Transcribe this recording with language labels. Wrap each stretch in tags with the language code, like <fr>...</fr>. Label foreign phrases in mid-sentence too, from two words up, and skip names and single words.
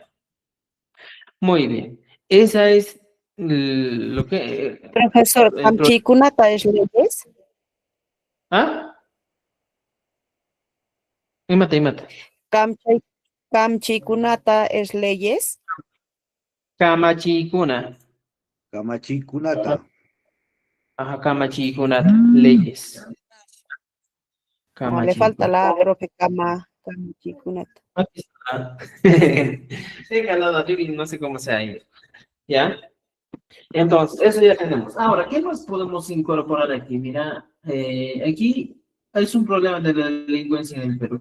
<es>Muy bien. Esa es lo que... Profesor, el pro- ¿Kamchikunata es leyes?</es> <qu>¿Ah? Imate.</qu> <es>¿Kamchikunata es leyes?</es> <qu>Kamachikuna. Kamachikunata. Ajá, kamachikunata.</qu> <es>Leyes. No, le falta</es> <qu>Kamachikunata.</qu> <es>la profe Kamchikunata. Aquí está. He ganado, no sé cómo se ha ido. ¿Ya? Entonces, eso ya tenemos. Ahora, ¿qué más podemos incorporar aquí? Mira, aquí es un problema de la delincuencia en el Perú.</es>